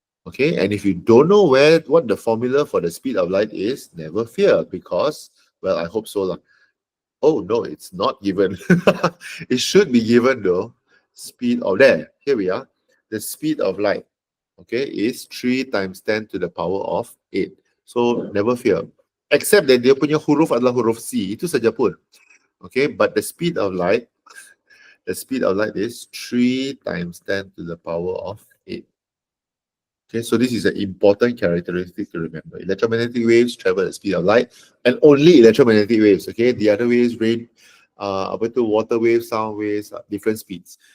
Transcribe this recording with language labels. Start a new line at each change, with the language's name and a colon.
English: Okay, and if you don't know what the formula for the speed of light is, never fear, because, well, I hope so lah. Oh no, it's not given. It should be given though. Speed of there. Here we are. The speed of light, okay, is 3 times 10 to the power of 8. So never fear. Except that
Malay: dia punya huruf adalah huruf C. Itu saja pun.
English: Okay, but the speed of light is 3 times 10 to the power of 8. Okay, so this is an important characteristic to remember. Electromagnetic waves travel at the speed of light, and only electromagnetic waves. Okay, the other waves, water waves, sound waves, different speeds.